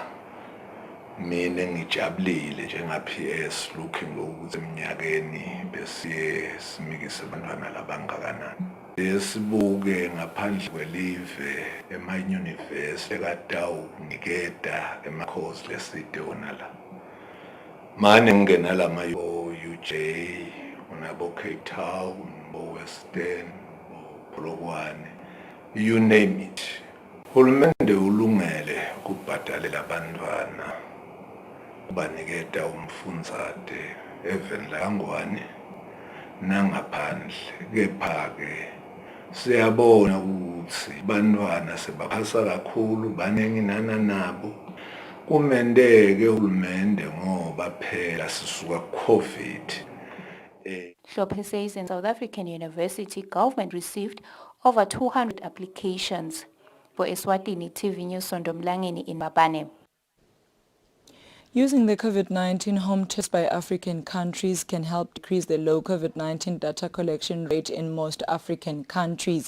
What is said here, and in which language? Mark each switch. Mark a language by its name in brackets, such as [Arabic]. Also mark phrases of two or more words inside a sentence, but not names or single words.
[Swati] mina ngijabulile njenga-PS looking ukuthi eminyakeni besiye simikise abantwana labangakanani sibuke ngaphandle kwelive ema-university ekatawuniketa ema-course leside wona la mane ngingena lama UJ unabo Cape Town bo Western bo Polokwane [English] you name it. [Swati] Hulumende ulungele kubhadalela abantwana baniketa umfundzate even la ngwane nangaphandle kepha-ke siyabona ukuthi bantwana sebaphasa kakhulu baningi nabo kumendeke uhulumende ngoba phela sisuka COVID. [English] Hlophe says in South African University, government received over 200 applications. For Eswatini TV News, Sondomlangeni in Mbabane. Using the COVID-19 home test by African countries can help decrease the low COVID-19 data collection rate in most African countries.